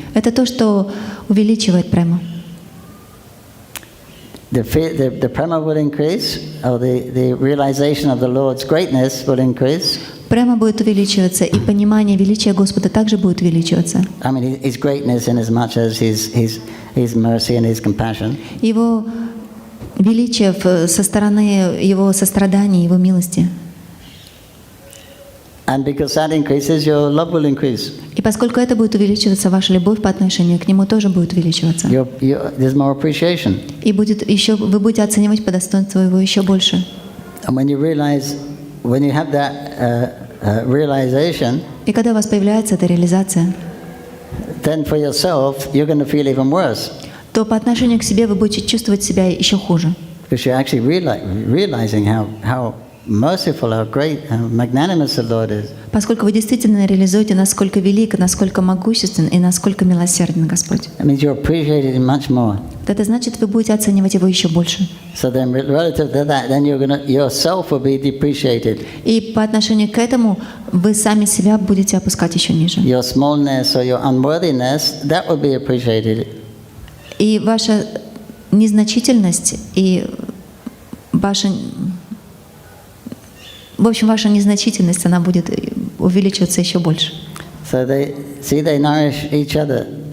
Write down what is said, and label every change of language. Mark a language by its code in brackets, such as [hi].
[ru] Это то, что увеличивает прему. [en] The prema will increase, or the realization of the Lord's greatness will increase. [ru] Према будет увеличиваться, и понимание величия Господа также будет увеличиваться. [en] I mean, His greatness in as much as His mercy and His compassion. [ru] Его величие со стороны Его сострадания, Его милости. [en] And because that increases, your love will increase. [ru] И поскольку это будет увеличиваться, ваша любовь по отношению к Нему тоже будет увеличиваться. [en] There's more appreciation. [ru] И вы будете оценивать по достоинству Его еще больше. [en] And when you have that realization, [ru] и когда у вас появляется эта реализация, [en] then for yourself you're going to feel even worse. [ru] То по отношению к себе вы будете чувствовать себя еще хуже. [en] Because you're actually realizing how merciful, how great, how magnanimous the Lord is. [ru] Поскольку вы действительно реализуете, насколько велик, насколько могуществен и насколько милосерден Господь. [en] That means you appreciate it much more. [ru] Это значит, вы будете оценивать Его еще больше. [en] So then, relative to that, then yourself will be depreciated. [ru] И по отношению к этому вы сами себя будете опускать еще ниже. [en] Your smallness or your unworthiness, that will be appreciated. [ru] И ваша незначительность и ваша незначительность, она будет увеличиваться еще больше. [en] So they nourish each other.